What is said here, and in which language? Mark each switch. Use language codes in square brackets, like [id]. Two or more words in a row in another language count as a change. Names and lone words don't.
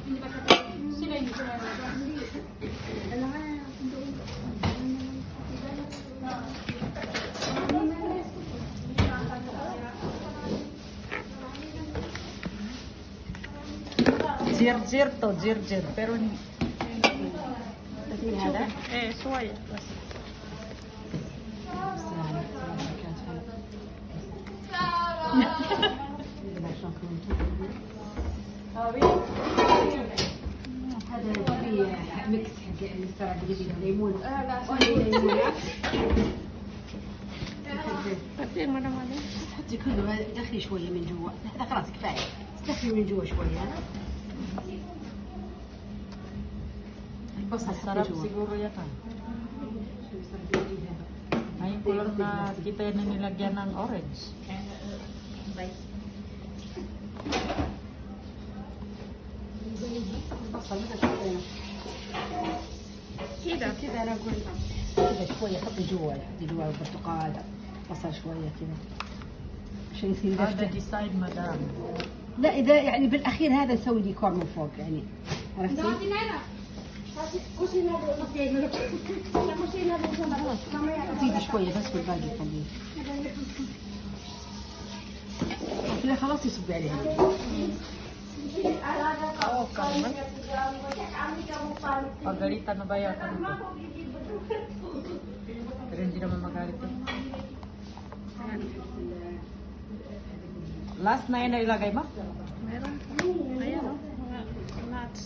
[tl] Jir to, jir. Pero hindi ada. Soya. [ar] هذا فيه ميكس حق السلطه اللي ليمون كثير مرة حطي كله دخلي شويه من جوا لا خلاص كفايه دخلي من جوا شويه البصل [tl] Sarap siguro yan ah. Ngayon ko lang na kita na nilagyan ng orange. [ar] كذا انا اقول كذا شويه حطي جوا البرتقال بصل شويه كذا عشان يصير Ada دفته [en] decide madam. [ar] لا اذا يعني بالاخير هذا نسوي ديكور من فوق يعني عرفتي؟ زيدي شويه بس والباقي خليه كذا خلاص يصب عليها [tl] Oo, Carmen. Pagalitan na ba yata nito? Pero hindi naman magalit eh. Last na yun na ilagay mo? Meron. Ayan o. Mga nuts.